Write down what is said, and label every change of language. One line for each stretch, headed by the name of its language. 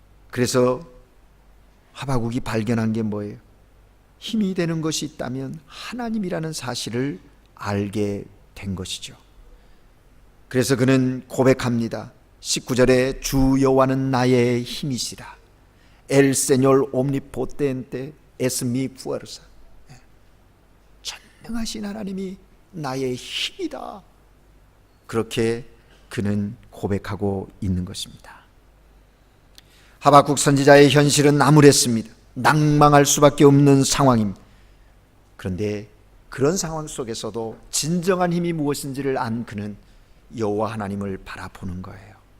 Korean: 그래서 하박국이 발견한 게 뭐예요? 힘이 되는 것이 있다면 하나님이라는 사실을 알게 된 것이죠. 그래서 그는 고백합니다. 19절에 주 여호와는 나의 힘이시라.
Spanish: El Señor omnipotente es mi fuerza.
Korean: 전능하신 하나님이 나의 힘이다. 그렇게 그는 고백하고 있는 것입니다. 하박국 선지자의 현실은 암울했습니다. 낭망할 수밖에 없는 상황입니다. 그런데 그런 상황 속에서도 진정한 힘이 무엇인지를 안 그는 여호와 하나님을 바라보는 거예요.